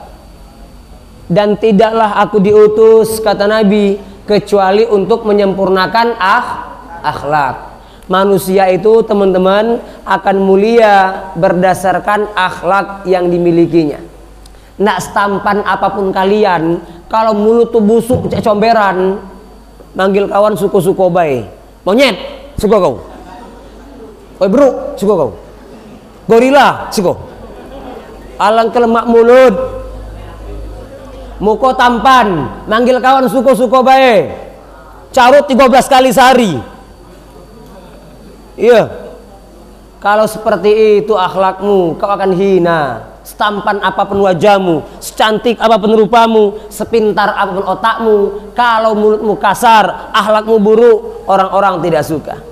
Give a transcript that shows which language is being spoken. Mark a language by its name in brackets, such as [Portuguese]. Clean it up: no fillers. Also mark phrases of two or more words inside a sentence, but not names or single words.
[Indonesian] Dan tidaklah aku diutus, kata Nabi, kecuali untuk menyempurnakan akhlak. Manusia itu, teman-teman, akan mulia berdasarkan akhlak yang dimilikinya. Nak setampan apapun kalian, kalau mulut tuh busuk, comberan, manggil kawan [Minangkabau] suko-suko bae. Monyet, suko kau. Oi bro, suko kau. Gorila, suko. Alang kelemak mulut. Muko tampan, manggil kawan suko-suko bae. [Indonesian] Carut 13 kali sehari. Iya. Kalau seperti itu akhlakmu, kau akan hina. Setampan apapun wajahmu, secantik apapun rupamu, sepintar apapun otakmu, kalau mulutmu kasar, akhlakmu buruk, orang-orang tidak suka.